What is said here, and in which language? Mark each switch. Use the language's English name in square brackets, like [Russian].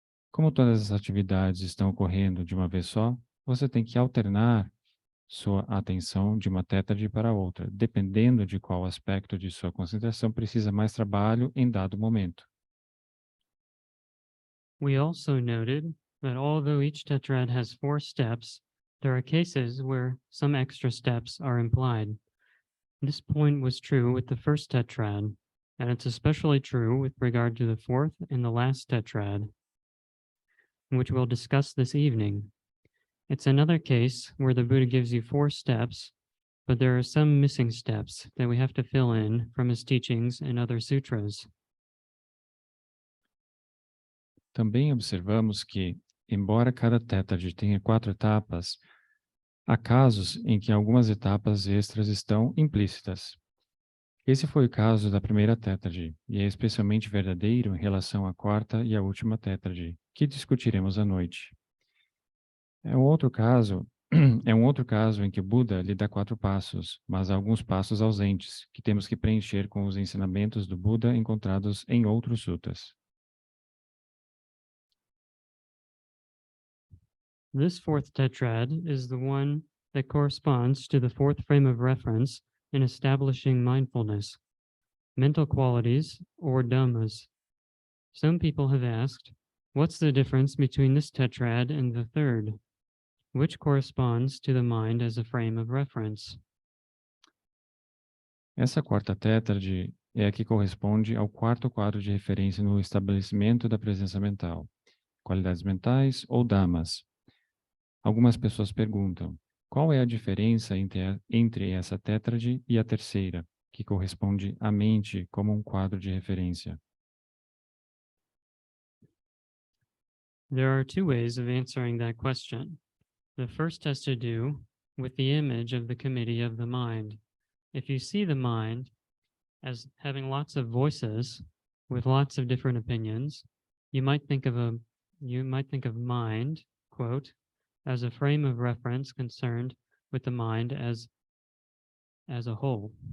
[Portuguese] Como todas as atividades estão ocorrendo de uma vez só, você tem que alternar sua atenção de uma tétrade para outra, dependendo de qual aspecto de sua concentração precisa mais trabalho em dado momento. [English] We also noted that although each tetrad has 4 steps, there are cases where some extra steps are implied. This point was true with the first tetrad, and it's especially true with regard to the 4th and the last tetrad. which we'll discuss this evening. It's another case where the Buddha gives you 4 steps, but there are some missing steps that we have to fill in from his teachings and other sutras. [Portuguese] Também observamos que, embora cada tétrade tenha 4 etapas, há casos em que algumas etapas extras estão implícitas. Esse foi o caso da primeira tétrade, e é especialmente verdadeiro em relação à quarta e à última tétrade, que discutiremos à noite. É um outro caso, é um outro caso em que o Buda lhe dá 4 passos, mas há alguns passos ausentes, que temos que preencher com os ensinamentos do Buda encontrados em outros sutras. [English] This 4th tetrad is the one that corresponds to the 4th frame of reference in establishing mindfulness, mental qualities, or dhammas. Some people have asked, what's the difference between this tetrad and the 3rd, which corresponds to the mind as a frame of reference? [Portuguese] Essa quarta tétrade é a que corresponde ao quarto quadro de referência no estabelecimento da presença mental, qualidades mentais ou dhammas. Algumas pessoas perguntam, qual é a diferença entre essa tétrade e a terceira, que corresponde à mente como um quadro de referência? [English] There are 2 ways of answering that question. The first has to do with the image of the committee of the mind. If you see the mind as having lots of voices with lots of different opinions, you might think of mind, quote, as a frame of reference concerned with the mind as a whole.